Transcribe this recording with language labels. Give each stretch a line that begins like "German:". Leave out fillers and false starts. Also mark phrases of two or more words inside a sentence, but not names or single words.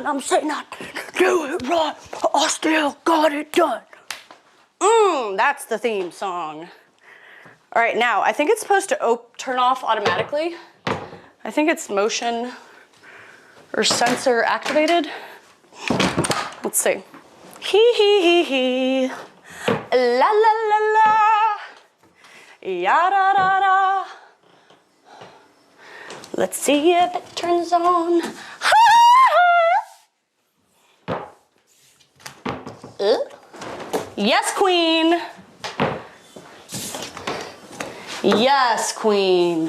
English: I'm saying I didn't do it right, but I still got it done. That's the theme song. All right, now, I think it's supposed to turn off automatically. I think it's motion or sensor activated. Let's see. Hee hee hee hee. La la la la. Ya da da da. Let's see if it turns on. Yes, queen. Yes, queen.